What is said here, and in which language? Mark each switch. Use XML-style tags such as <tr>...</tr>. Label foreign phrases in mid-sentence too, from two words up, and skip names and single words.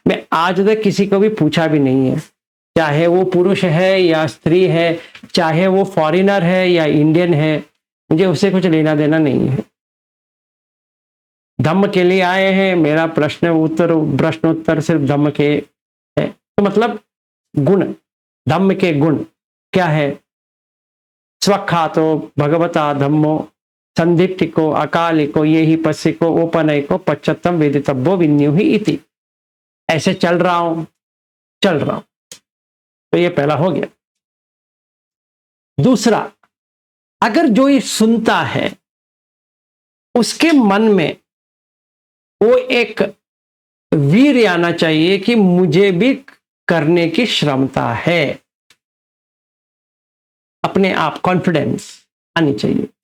<hi>मैं आज तक किसी को भी पूछा भी नहीं है, चाहे वो पुरुष है या स्त्री है, चाहे वो फॉरेनर है या इंडियन है, मुझे उससे कुछ लेना देना नहीं है। धम्म के लिए आए हैं, मेरा प्रश्न उत्तर सिर्फ धम्म के है। तो मतलब गुण, धम्म के गुण क्या है?</hi> <pi>स्वख्यातो भगवता धम्मो संदीप्तिको अकालिको ये ही पस्सिको ओपनयको पश्चत्तम वेदितव्यो विन्युहि इति।</pi> <hi>ऐसे चल रहा हूं। तो ये पहला हो गया। दूसरा, अगर जो ये सुनता है उसके मन में वो एक वीर आना चाहिए कि मुझे भी करने की क्षमता है, अपने आप कॉन्फिडेंस आनी चाहिए।</hi>